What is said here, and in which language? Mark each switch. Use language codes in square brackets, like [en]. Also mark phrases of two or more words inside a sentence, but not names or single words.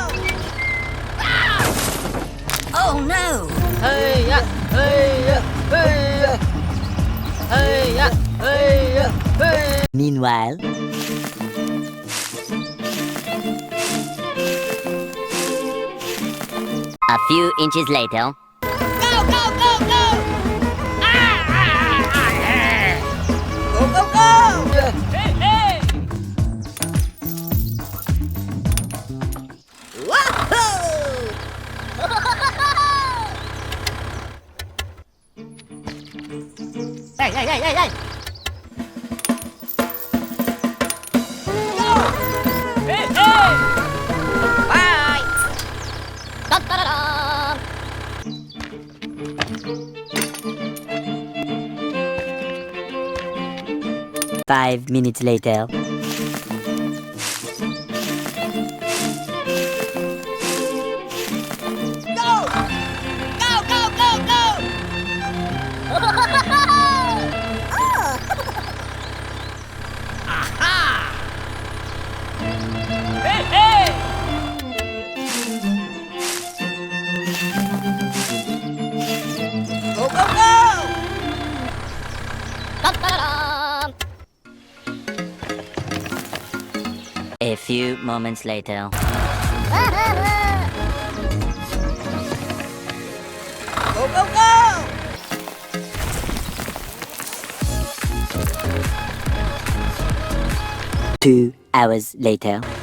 [en] Oh no! Hey, yeah. Hey, yeah. Hey, yeah. Hey, yeah. Hey, yeah. Hey. Meanwhile. A few inches later. Go, go, go, go! Go, go, go! Hey, hey! Wahoo! Hey, hey, hey, hey, hey. Go! Hey, hey! Bye! Dun, dun, dun, dun. 5 minutes later. Go! Go, go, go, go! Aha! Hey, hey! Go, go, go! Dun, dun, dun, dun. A few moments later. Go, go, go! 2 hours later.